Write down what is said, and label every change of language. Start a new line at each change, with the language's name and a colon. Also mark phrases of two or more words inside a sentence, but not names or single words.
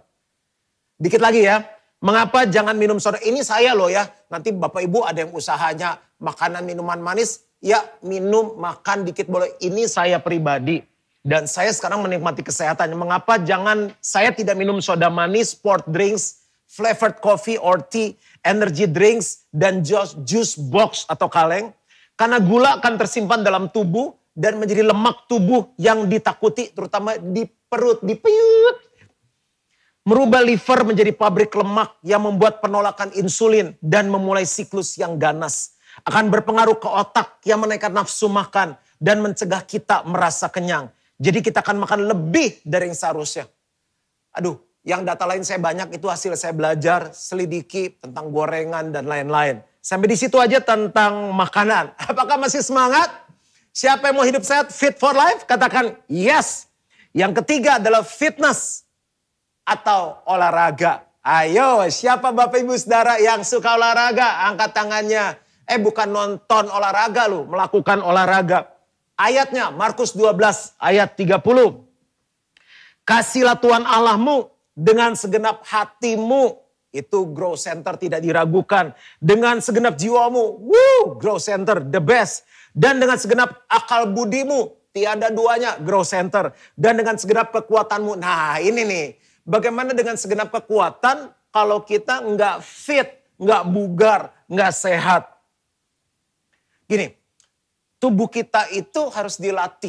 Indonesian: Dikit lagi ya. Mengapa jangan minum soda? Ini saya loh ya. Nanti Bapak Ibu ada yang usahanya makanan minuman manis. Ya minum, makan dikit boleh. Ini saya pribadi. Dan saya sekarang menikmati kesehatannya. Mengapa jangan saya tidak minum soda manis,
English: sport drinks, flavored coffee or tea, energy drinks,
Indonesian: dan
English: juice box
Indonesian: atau kaleng. Karena gula akan tersimpan dalam tubuh dan menjadi lemak tubuh yang ditakuti. Terutama di perut, di piut. Merubah liver menjadi pabrik lemak yang membuat penolakan insulin dan memulai siklus yang ganas. Akan berpengaruh ke otak yang menaikkan nafsu makan dan mencegah kita merasa kenyang. Jadi kita akan makan lebih dari yang seharusnya. Aduh, yang data lain saya banyak itu hasil saya belajar, selidiki tentang gorengan dan lain-lain. Sampai di situ aja tentang makanan. Apakah masih semangat? Siapa yang mau hidup sehat,
English: fit for life?
Indonesian: Katakan yes. Yang ketiga adalah fitness atau olahraga. Ayo, siapa Bapak Ibu Saudara yang suka olahraga? Angkat tangannya. Bukan nonton olahraga lu, melakukan olahraga. Ayatnya Markus 12 ayat 30. Kasihlah Tuhan Allahmu dengan segenap hatimu. Itu Grow Center tidak diragukan. Dengan segenap jiwamu.
English: Grow Center the best.
Indonesian: Dan dengan segenap akal budimu. Tiada duanya Grow Center. Dan dengan segenap kekuatanmu. Nah ini nih. Bagaimana dengan segenap kekuatan kalau kita nggak fit, nggak bugar, nggak sehat. Gini, tubuh kita itu harus dilatih.